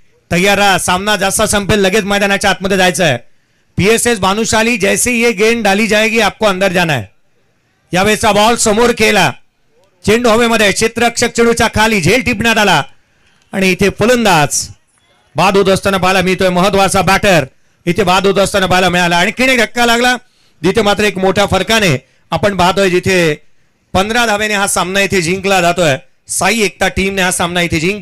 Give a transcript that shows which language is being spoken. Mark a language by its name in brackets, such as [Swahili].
[Marathi] तैयार रहा. सामना जैसा संपेल लगेच मैदानाच्या आतमध्ये जायचं आहे. [Hindi] पीएसएस भानुशाली जैसे ये गेंद डाली जाएगी आपको अंदर जाना है. [Marathi] यावेळेचा बॉल समोर केला. चेंडू हवेमध्ये. क्षेत्ररक्षक चेंडूच्या खाली. झेल टिपण्यात आला आणि इथे फलंदाज बाद होत असताना पाहायला मिळतोय. महत्वाचा बॅटर इथे बाद होत असताना पाहायला मिळाला. आणखीन एक धक्का लागला जिथे मात्र एक मोठ्या फरकाने आपण पाहतोय जिथे 15 धावेने हा सामना इथे जिंकला जातोय. साई एकता टीमने हा सामना इथे जिंकला.